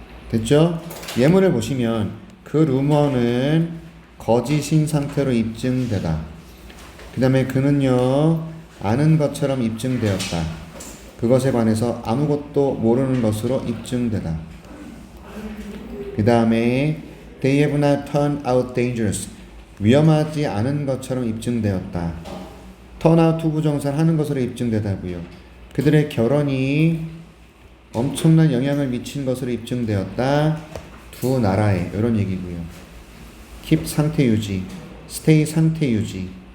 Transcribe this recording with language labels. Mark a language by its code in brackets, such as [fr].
[ko] 됐죠? 예문을 보시면 그 루머는 거짓인 상태로 입증되다. 그 다음에 그는요 아는 것처럼 입증되었다. 그것에 관해서 아무것도 모르는 것으로 입증되다. 그 다음에 [en] They have not turned out dangerous. [ko] 위험하지 않은 것처럼 입증되었다. turn out 부정사를 하는 것으로 입증되다고요. 그들의 결혼이 엄청난 영향을 미친 것으로 입증되었다. 두 나라에 이런 얘기고요. keep 상태 유지, stay 상태 유지.